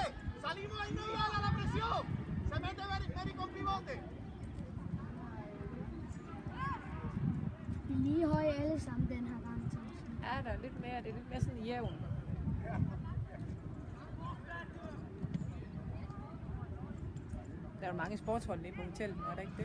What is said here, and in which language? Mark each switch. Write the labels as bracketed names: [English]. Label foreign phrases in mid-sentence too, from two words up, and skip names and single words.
[Spanish] Salimos individual a la presión. Se mete Meri con pivote. [Danish] Lige høje alle sammen, den her gang. Ja, der er lidt mere, det er lidt mere sådan jævn. Der er jo mange sportshold nede på hotellet, er der ikke det?